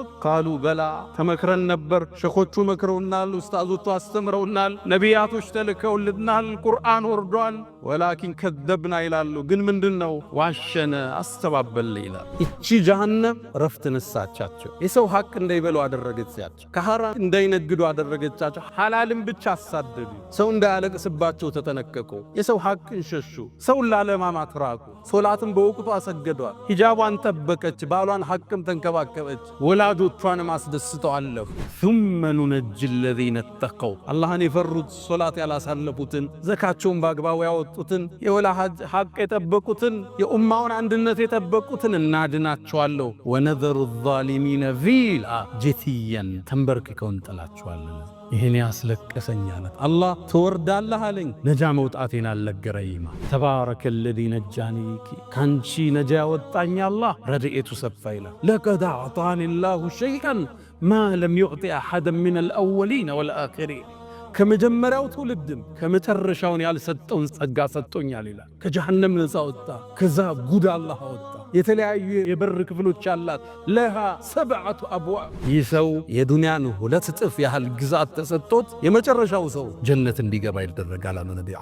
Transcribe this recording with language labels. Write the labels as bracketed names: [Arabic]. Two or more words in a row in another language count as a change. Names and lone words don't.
[Amharic] ቃሉ በላ ተመክረን ነበር። ሸኾቹ መክረውናል፣ ኡስታዞቹ አስተምረውናል፣ ነቢያቶች ተልከውልናል፣ ቁርአን ወርዷል። [Arabic] ولكن كذبنا [Amharic] ይላሉ። ግን ምንድነው ዋሸነ አስተባበለ ይላል። እቺ ጀሃነም ረፍት ነሳቻቸው። የሰው ሐቅ እንዳይበሉ አደረገቻቸው። ከሐራም እንዳይነግዱ አደረገቻቸው። ሐላልን ብቻ አሳደዱ። ሰው እንዳያለቅስባቸው ተጠነቀቁ። የሰው ሐቅን ሸሹ። ሰውን ላለማማት ራቁ። ሶላትን በወቅቱ አሰገዷል። ሂጃቧን ጠበቀች። ባሏን ሐቅም ተንከባከበች። ወላጆቿንም አስደስተው አለፉ። [Arabic] ثم ننجي الذين اتقوا [Amharic] አላህን የፈሩት ሶላት ያላሳለፉትን ዘካቸውን በአግባቡ ያወጡትን የወላጅ ሐቅ የጠበቁትን የኡማውን አንድነት የጠበቁትን እናድናቸዋለሁ። [Arabic] ونذر الظالمين فيها جثيا [Amharic] ተንበርክከው እንጥላቸዋለን። ይሄን ያስለቀሰኛል አላህ ትወርዳለህ አለኝ። ነጃ መውጣቴን አልነገረኝም። [Arabic] تبارك الذي نجاني [Amharic] ካንቺ ነጃ ያወጣኝ አላህ ረድኤቱ ሰፋ ይላል። [Arabic] لقد أعطاني الله شيئا ما لم يعط احدا من الاولين والاخرين [Amharic] ከመጀመሪያው ትውልድም ከመጨረሻውን ያልሰጠውን ጸጋ ሰጥቶኛል ይላል። ከጀሃነም ነፃ ወጣ። ከዛ ጉድ አላህ አወጣ። የተለያዩ የበር ክፍሎች አላት። [Arabic] لها سبعة أبواب። [Amharic] ይህ ሰው የዱንያን 2 እጥፍ ያህል ግዛት ተሰጥቶት የመጨረሻው ሰው ጀነት እንዲገባ ይደረጋል አለ ነብዩ